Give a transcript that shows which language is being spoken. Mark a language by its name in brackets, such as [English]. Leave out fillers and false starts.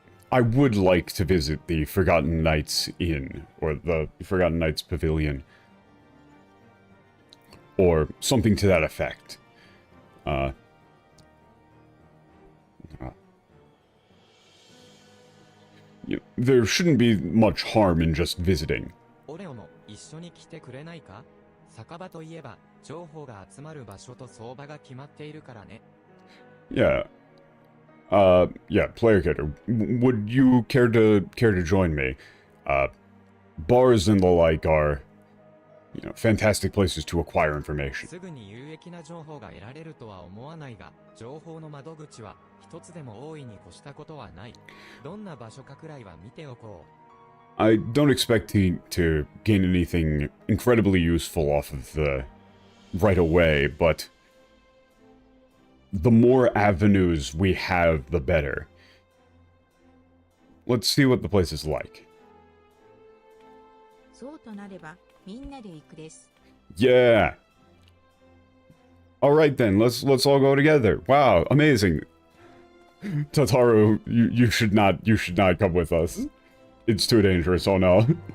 [English] I would like to visit the Forgotten Knights Inn, or the Forgotten Knights Pavilion. Or something to that effect. there shouldn't be much harm in just visiting. [Japanese] オレオも一緒に来てくれないか？酒場といえば情報が集まる場所と相場が決まっているからね。 [English] Yeah. Yeah, player character. Would you care to join me? Bars and the like are, fantastic places to acquire information. [Japanese] すぐに有益な情報が得られるとは思わないが、情報の窓口は一つでも大いに越したことはない。どんな場所かくらいは見ておこう。 [English] I don't expect to gain anything incredibly useful off of the right away, but the more avenues we have, the better. Let's see what the place is like. [Japanese] そうとなれば、みんなで行くです。 [English] Yeah. All right then, let's all go together. Wow, amazing. Tataru, you should not come with us. It's too dangerous. Oh no.